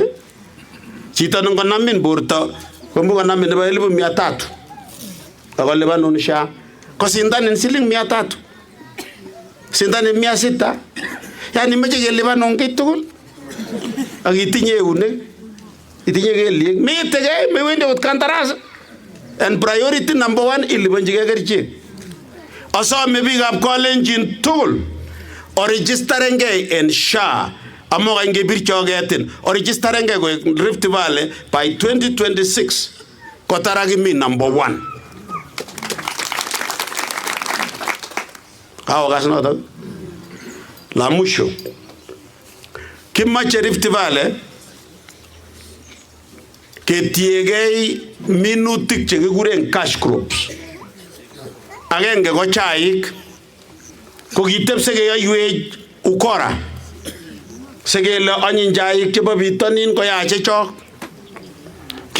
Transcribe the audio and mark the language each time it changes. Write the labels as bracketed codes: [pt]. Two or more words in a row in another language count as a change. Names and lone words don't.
[kln] Chito nengonamin borto komukonamin nebo 1,300. Akolipan SHA. Kosindanin siling 300. Sindanin 600. Yani meche kelipan ongei tugul. Ak itinye eunek. Itinye kelyek. Metegei mewendi ot kantaras. [en] And priority number 1 [kln] ilipanchigei kerichek. Asome biikab Kalenjin tugul oregisterengei en SHA amoka ingebir chogetin oregisterengei koek Rift Valley by 2026 kotarakimi number 1. Kaokas notok. [sw] La mwisho [kln] kimache Rift Valley ketiegei minutik chekikuren [en] cash crops. [kln] Agenge ko chaik ko kitepse keyoiwech ukora sekele anyiny chaik chebo bitonin koyache chok.